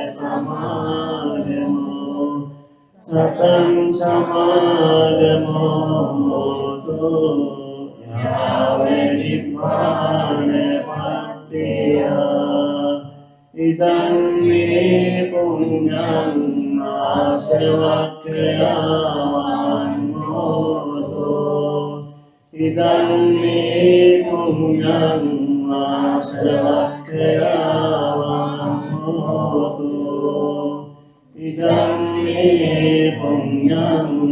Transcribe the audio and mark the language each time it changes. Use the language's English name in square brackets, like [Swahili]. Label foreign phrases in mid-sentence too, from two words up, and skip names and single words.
[Pali] සමාගමෝ සතං සමාගමෝ හෝතු යාව නිබ්බාන පත්තිය ඉදං මේ පුඤ්ඤං ආසවක්ඛයාවං හෝතු ඉදං මේ පුඤ්ඤං ආසවක්ඛයාවං හෝතු ඉදං මේ පුඤ්ඤං